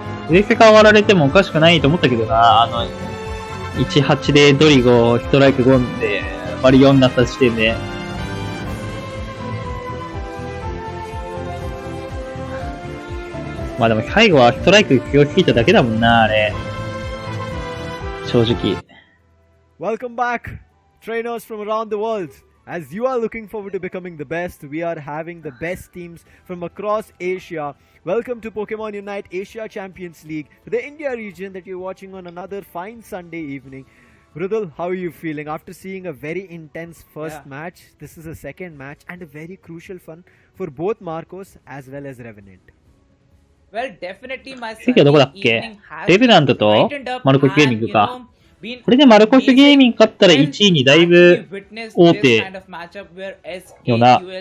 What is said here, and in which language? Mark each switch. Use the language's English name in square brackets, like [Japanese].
[Japanese] 上世界割られてもおかしくないと思ったけどな、18でドリゴ、ストライク5で、割り4になった時点で。まあでも最後はストライク強すぎただけだもんな、あれ。正直。 [English] Welcome back, trainers from around the world. As you are looking forward to becoming the best, we are having the best teams from across Asia. Welcome to Pokemon Unite Asia Champions League for the India region that you're watching on another fine Sunday evening. Rudul, how are you feeling after seeing a very intense first match? This is a second match and a very crucial one for both Marcos as well as Revenant. Well, definitely my [Japanese] 次はどこだっけ？レベナントとマルコスゲーミングか。これでマルコスゲーミング勝ったら1位にだいぶ大手よな。